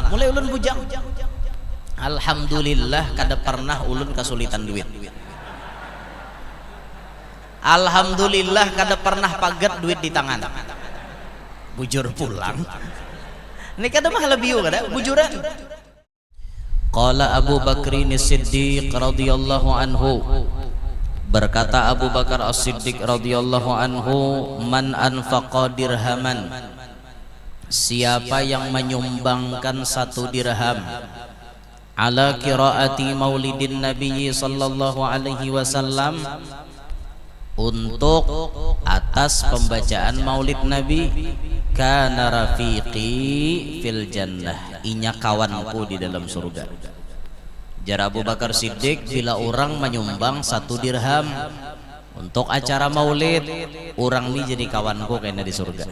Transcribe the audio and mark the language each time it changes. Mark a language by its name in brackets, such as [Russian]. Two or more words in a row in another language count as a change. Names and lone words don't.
[Banjar] Mulai ulun bujang. Alhamdulillah kada pernah ulun kesulitan duit. Alhamdulillah kada pernah pagat duit di tangan. Bujur pulang. Ini kada mah lebih kada bujuran. [Arabic] قال أبو بكر صديق رضي الله عنه, [Indonesian] Berkata Abu Bakar As-Siddiq [Arabic] رضي الله عنه من أنفق درهما, [Indonesian] siapa yang menyumbangkan 1 dirham [Arabic] على قراءة مولد النبي صلى الله عليه وسلم, [Banjar] untuk atas pembacaan maulid Nabi, [Arabic] كان رفيقي في الجنة, [Banjar] inya kawanku di dalam surga. Jar Abu Bakar Siddiq, bila orang menyumbang 1 dirham untuk acara maulid, orang ini jadi kawanku kena di surga.